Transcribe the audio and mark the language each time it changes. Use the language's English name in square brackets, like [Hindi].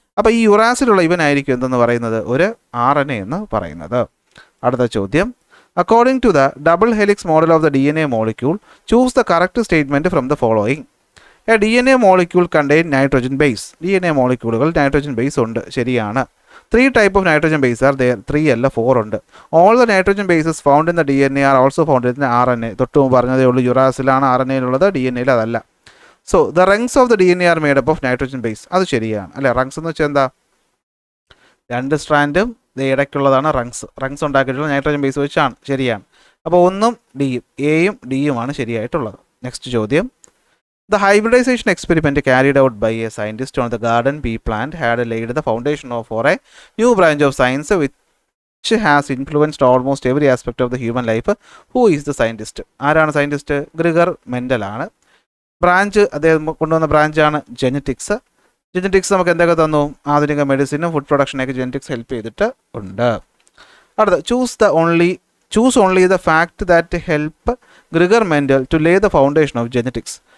[Malayalam] അപ്പോൾ ഈ യുറാസിലുള്ള ഇവനായിരിക്കും എന്തെന്ന് പറയുന്നത്? ഒരു RNA എന്ന് പറയുന്നത്. അടുത്ത ചോദ്യം, [English] According to the double helix model of the DNA molecule choose the correct statement from the following. A DNA molecule contain nitrogen base. [Malayalam] DNA മോളിക്യൂളുകൾ nitrogen base ഉണ്ട്, ശരിയാണ്. [English] 3 type of nitrogen bases are there. [Malayalam] 3 അല്ല 4 ഉണ്ട്. [English] All the nitrogen bases found in the DNA are also found in the RNA. [Malayalam] തൊട്ട് മുമ്പ് പറഞ്ഞതേ ഉള്ളൂ, യുറാസിലാണ് RNA-യിലുള്ളത്, DNA-യിൽ അതല്ല. [English] So the rungs of the DNA are made up of nitrogen base. [Malayalam] അത് ശരിയാണ് അല്ലേ? റങ്സ് എന്ന് വെച്ചാൽ എന്താ? 2 സ്ട്രാൻഡും ഇടയ്ക്കുള്ളതാണ് റങ്സ്. റങ്സ് ഉണ്ടാക്കിയിട്ടുള്ള നൈട്രോജൻ ബേസ് വെച്ചാണ്. ശരിയാണ്. അപ്പോൾ 1ഉം Dയും എയും ഡിയുമാണ് ശരിയായിട്ടുള്ളത്. നെക്സ്റ്റ് ചോദ്യം. [English] The hybridization experiment carried out by a scientist on the garden bee plant had laid the foundation for a new branch of science which has influenced almost every aspect of the human life. Who is the scientist? [Malayalam] ആരാണ് scientist? Gregor Mendel ആണ്. Branch അദ്ദേഹം കൊണ്ടുവന്ന ബ്രാഞ്ചാണ് genetics. Genetics നമുക്ക് എന്തൊക്കെ തന്നു? ആധുനിക മെഡിസിനും food പ്രൊഡക്ഷനൊക്കെ genetics help ചെയ്തിട്ട് ഉണ്ട്. അടുത്ത [English] choose only the fact that help Gregor Mendel to lay the foundation of genetics.